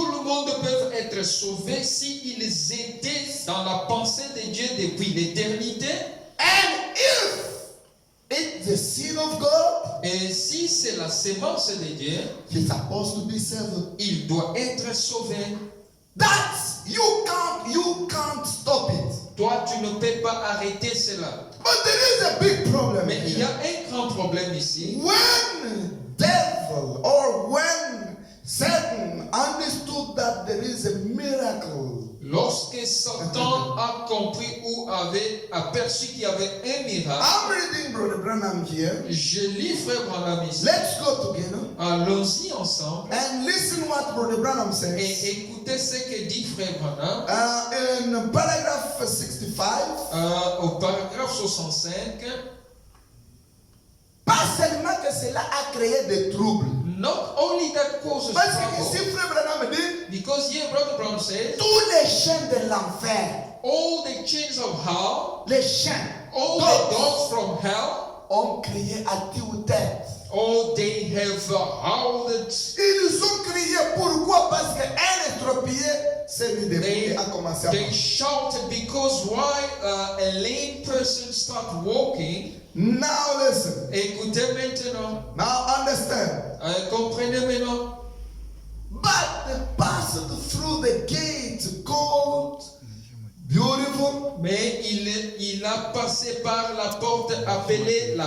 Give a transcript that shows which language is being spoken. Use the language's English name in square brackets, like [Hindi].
[French] Tout le monde peut être sauvé s'ils étaient dans la pensée de Dieu depuis l'éternité. [English] And if it's the seed of God, [French] Et si c'est la sémence de Dieu, [English] he's supposed to be saved. [French] il doit être sauvé. [English] That's you can't stop it. [French] Toi, tu ne peux pas arrêter cela. [English] But there is a big problem [French] Mais il y a [English] here. [French] un grand problème ici. [English] When devil or when Satan understood that there is a miracle, [French] Lorsque Satan a compris ou avait aperçu qu'il y avait un miracle. [English] I'm reading Brother Branham here. [French] Je lis Frère Branham ici. [English] Let's go together [French] Allons-y ensemble [English] and listen what Brother Branham [French] et [English] says. [French] écoutez ce que dit Frère Branham [English] In paragraph 65, [French] au paragraphe 65. pas seulement que cela a créé des troubles. [English] Not only that causes [French] Parce que [English] trouble, [French] ici, Frère Branham dit, [English] because here Brother Branham says, [French] tous les chaînes de l'enfer, [English] all the chains of hell, [French] les chaînes, [English] all the dogs from hell, [French] ont crié à tue-tête. [English] all they have howled. [French] Ils ont crié pourquoi? Parce qu'un estropié s'est mis debout et a commencé à [English] They [French] marcher. [English] shouted because why a lame person start walking. Now listen. [French] Écoutez maintenant, [English] Now understand. [French] comprenez maintenant. [English] But they passed through the gate called Beautiful. [French] Mais il a passé par la porte appelée la